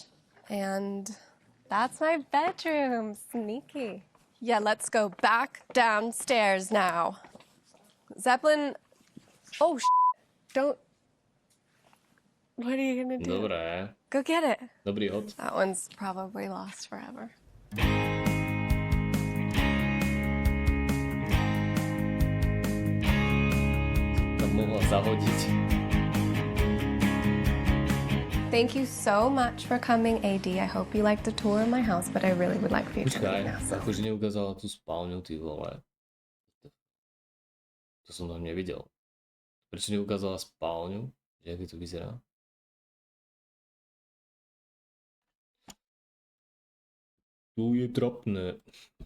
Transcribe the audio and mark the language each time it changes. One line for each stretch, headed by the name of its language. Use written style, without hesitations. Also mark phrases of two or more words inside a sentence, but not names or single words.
English: And that's my bedroom. Sneaky. Yeah, let's go back downstairs now. Zeppelin. Oh, don't. What are you gonna do?
Slovak: Dobré.
English: Go get it.
Slovak: Dobrý hod.
English: That one's probably lost forever.
Slovak: Tam mohla zahodiť.
English: Thank you so much for coming, AD. I hope you liked the tour of my house, but I really would like for you to leave now.
Slovak: Počkaj, akože neukázala tú spálňu, ty vole. To som tam nevidel. Prečo neukázala spálňu? Že aké to vyzerá? Tu je trapné.